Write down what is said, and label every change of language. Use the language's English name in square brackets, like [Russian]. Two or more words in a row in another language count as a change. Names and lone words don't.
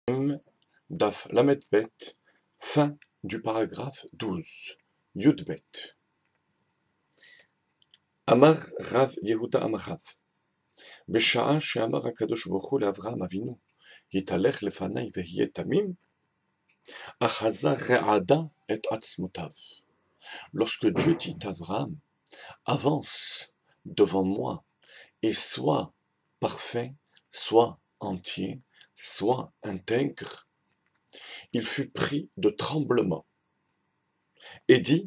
[Hebrew] דף למד בית, [French] fin du paragraphe 12. [Hebrew] יוד בית. אמר רב יהודה אמר רב. בשעה שאמר הקדוש ברוך הוא לאברהם אבינו, התהלך לפני והיה תמים, אחזה רעדה את עצמותיו. [French] Lorsque Dieu dit à Avraham, avance devant moi et sois parfait, sois entier, sois intègre, il fut pris de tremblement et dit,